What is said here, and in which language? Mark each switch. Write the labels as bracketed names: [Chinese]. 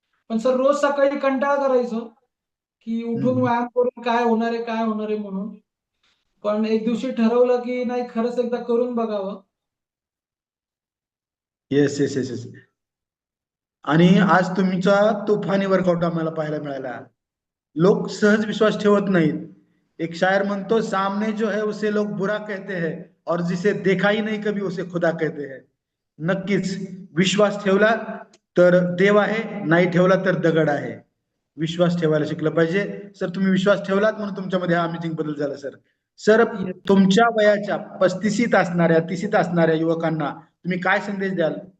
[Marathi] पण सर रोज सकाळी कंटाळा करायचो, की उठून व्यायाम करून काय होणार आहे, काय होणार आहे म्हणून. पण एक दिवशी ठरवलं, की नाही खरंच एकदा करून बघावं. [English] Yes. Yes. Yes. Yes. [Marathi] आणि आज तुमचा तुफानी वर्कआउट आम्हाला पाहायला मिळाला. लोक सहज विश्वास ठेवत नाहीत. एक शायर म्हणतो, [Hindi] सामने जो है उसे लोग बुरा कहते हैं और जिसे देखा ही नहीं कभी उसे खुदा कहते हैं. [Marathi] नक्कीच विश्वास ठेवला तर देव आहे, नाही ठेवला तर दगड आहे. विश्वास ठेवायला शिकलं पाहिजे. सर, तुम्ही विश्वास ठेवलात म्हणून तुमच्यामध्ये हा अमेजिंग बदल झाला सर. सर, तुमच्या वयाच्या 35शीत असणाऱ्या 30शीत असणाऱ्या युवकांना तुम्ही काय संदेश द्याल?